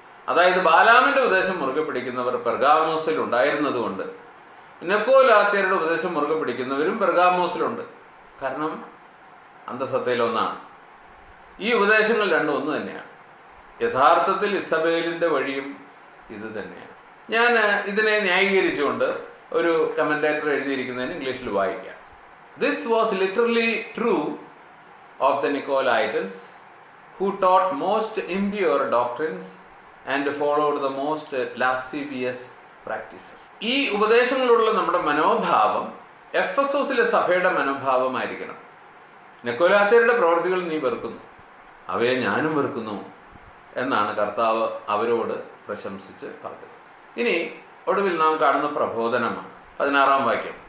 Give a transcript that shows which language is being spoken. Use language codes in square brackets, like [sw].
[ml] അതായത് ബാലാമിൻ്റെ ഉപദേശം മുറുകെ പിടിക്കുന്നവർ പെർഗാമോസിൽ ഉണ്ടായിരുന്നത് കൊണ്ട് നിക്കോലാത്യരുടെ ഉപദേശം മുറുകെ പിടിക്കുന്നവരും പെർഗാമോസിലുണ്ട്. കാരണം അന്തസത്തയിൽ ഒന്നാണ്. ഈ ഉപദേശങ്ങൾ രണ്ടും ഒന്ന് തന്നെയാണ്. യഥാർത്ഥത്തിൽ ഇസബേലിൻ്റെ വഴിയും ഇത് തന്നെയാണ്. ഞാൻ ഇതിനെ ന്യായീകരിച്ചുകൊണ്ട് ഒരു കമൻറ്റേറ്റർ എഴുതിയിരിക്കുന്നതിന് ഇംഗ്ലീഷിൽ വായിക്കാം. [en] This was literally true of the Nicolaitans, who taught most impure doctrines and followed the most lascivious practices. [ml] ഈ ഉപദേശങ്ങളുള്ള നമ്മുടെ മനോഭാവം എഫെസോസിലെ സഭയുടെ മനോഭാവമായിരിക്കണം. നിക്കോലാത്യരുടെ പ്രവൃത്തികൾ നീ വെറുക്കുന്നു, അവയെ ഞാനും വെറുക്കുന്നു എന്നാണ് കർത്താവ് അവരോട് പ്രശംസിച്ച് പറഞ്ഞത്. ഇനി ഒടുവിൽ നാം കാണുന്ന പ്രബോധനമാണ്. 16-ാം വാക്യം.